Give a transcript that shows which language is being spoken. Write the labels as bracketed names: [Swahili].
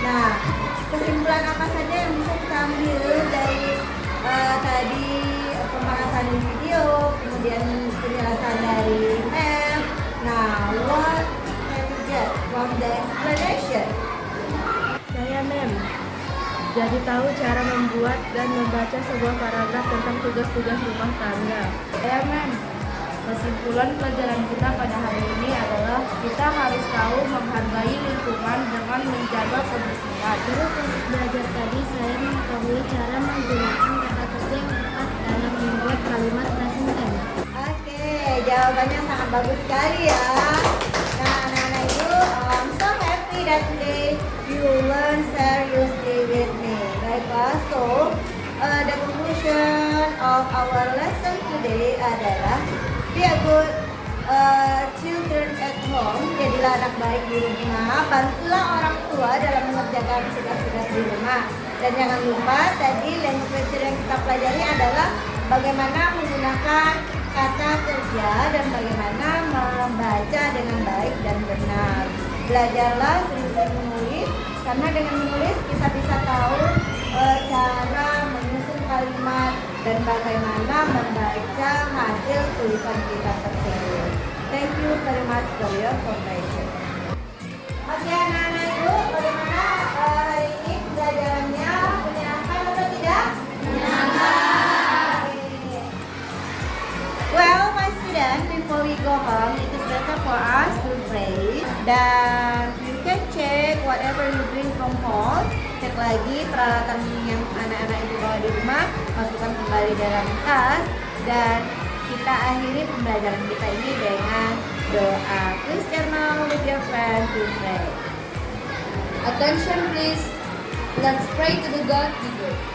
[Indonesian] Nah, kesimpulan apa saja yang bisa kita ambil dari tadi pembahasan video, kemudian penjelasan dari map. [English] Nah, what from the explanation? [Indonesian] Saya Mem. Jadi tahu cara membuat dan membaca sebuah paragraf tentang tugas-tugas rumah tangga. Saya Mem. Kesimpulan pelajaran kita pada hari ini adalah kita harus tahu menghargai lingkungan dengan menjaga kebersihan. Dari proses belajar tadi, saya mengetahui cara menggunakan kata kerja yang tepat dalam membuat kalimat present tense. Oke, jawabannya sangat bagus sekali ya. Nah, anak-anak ibu, [English] I'm so happy that today you learn seriously with me. Baiklah, so the conclusion of our lesson today adalah be a good children at home. [Indonesian] Jadilah anak baik di rumah. Bantulah orang tua dalam mengerjakan tugas-tugas di rumah. Dan jangan lupa tadi language yang kita pelajari adalah bagaimana menggunakan kata kerja dan bagaimana membaca dengan baik dan benar. Belajarlah sering-sering menulis, karena dengan menulis kita bisa tahu cara menyusun kalimat dan bagaimana membaca hasil tulisan kita tersebut. [English] Thank you very much for your information. [Indonesian] Oke, anak-anak ibu, bagaimana hari ini pelajarannya? Menyenangkan atau tidak? Menyenangkan. [English] Well, my student, before we go home, it is better for us to pray. Dan you can check whatever you bring from home. [Indonesian] Cek lagi peralatan yang anak-anak ibu bawa di rumah, masukkan kembali dalam tas, dan kita akhiri pembelajaran kita ini dengan doa. [English] Please journal with your friend to pray. Attention please. Let's pray to the God giver.